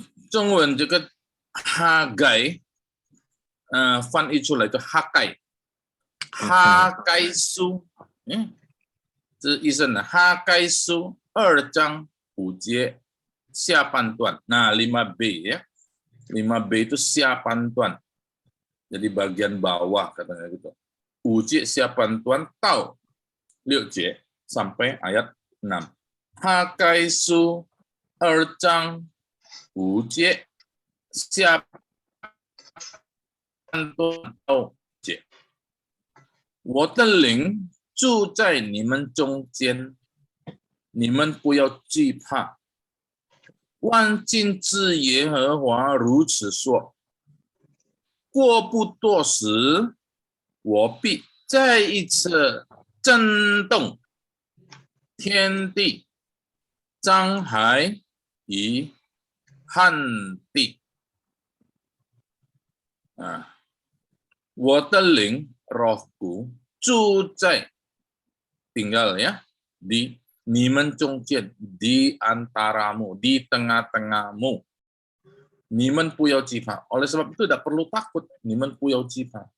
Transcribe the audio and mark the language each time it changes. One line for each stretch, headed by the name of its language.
Chinese: 中文这个哈盖，翻译出来就哈盖，哈盖书，这意思呢？哈盖书2章5节下半段，
Indonesian: nah 5b ya, 5b itu
Chinese: 下半段，
Indonesian: jadi bagian bawah katanya gitu.
Chinese: 5节下半段到6节
Indonesian: sampai ayat 6.
Chinese: 哈盖书2章5节下半段到节，我的灵住在你们中间，你们不要惧怕。万军之耶和华如此说：过不多时，我必再一次震动天地、沧海与旱地。我的灵
Indonesian: rohku
Chinese: 住在
Indonesian: tinggal ya di
Chinese: 你们中间
Indonesian: di antaramu, di tengah-tengahmu.
Chinese: 你们不要惧怕.
Indonesian: Oleh sebab itu tidak perlu takut.
Chinese: 你们不要惧怕.